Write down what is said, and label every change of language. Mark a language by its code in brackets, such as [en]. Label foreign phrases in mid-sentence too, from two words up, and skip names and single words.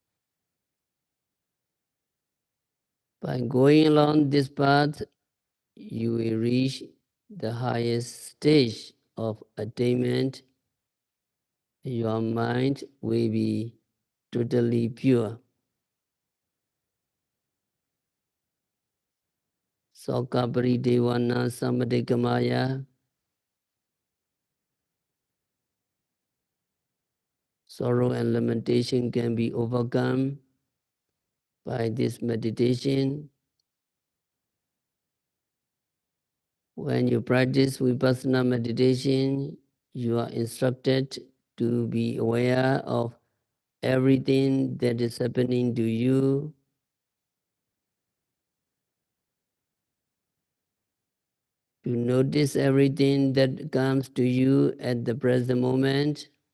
[en] By going along this path, you will reach the highest stage of attainment. Your mind will be totally pure. [pi] Soka paridevana samadhikamaya. [en] Sorrow and lamentation can be overcome by this meditation. When you practice vipassana meditation, you are instructed to be aware of everything that is happening to you, to notice everything that comes to you at the present moment.